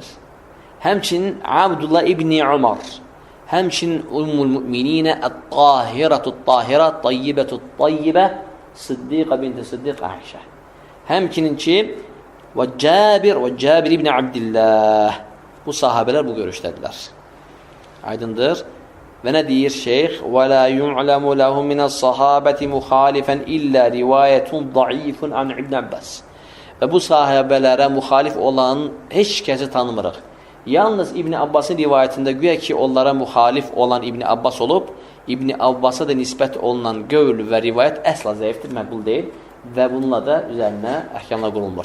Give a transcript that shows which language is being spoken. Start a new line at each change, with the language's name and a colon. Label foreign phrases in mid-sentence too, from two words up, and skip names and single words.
Azerbaijani: Həmçinin Abdullah ibn Ömər. Həmçinin Ümmül Müminə Ət-Tahirətü-Tahirə Tayyibətü-Tayyibə Sıddiqə binti Sıddiq Əhşə. Həmçinin ki və Cabir ibn Abdillah. Bu sahabələr bu görüşdədilər. Aydındır. Və nə deyir şeyx?
Arabic: وَلَا يُعْلَمُ لَهُ مِنَ الصَّحَابَةِ مُخَالِفًا إِلَّا رِوَايَةٌ ضَعِيفٌ عَنْ İbn Abbas.
Azerbaijani: Və bu sahabələrə müxalif olan heç kəsi tanımırıq. Yalnız İbn Abbasın rivayətində güya ki, onlara müxalif olan İbn Abbas olub, İbn Abbasa da nisbət olunan qövl və rivayət əsla zəifdir, məqbul deyil və bununla da üzərinə əhkamlar qurulmur.